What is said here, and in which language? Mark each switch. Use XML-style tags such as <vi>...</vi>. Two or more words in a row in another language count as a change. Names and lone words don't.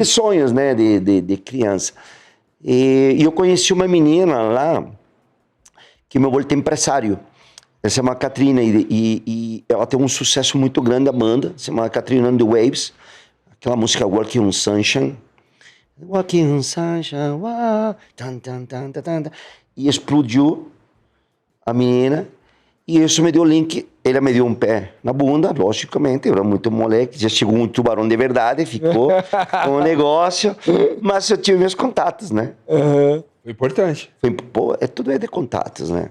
<pt>De sonhos, né, de criança. E eu conheci uma menina lá, que me voltei empresário. Ela se chama Katrina, e ela tem um sucesso muito grande, a banda, se chama Katrina and the Waves, aquela música Walking on Sunshine. Walking on Sunshine, wow, tan, tan, tan, tan, tan. E explodiu a menina. E isso me deu link, ele me deu um pé na bunda, logicamente, eu era muito moleque, já chegou um tubarão de verdade, ficou com o negócio, mas eu tive meus contatos, né? Aham. Foi importante. Pô, tudo é de contatos, né?</pt>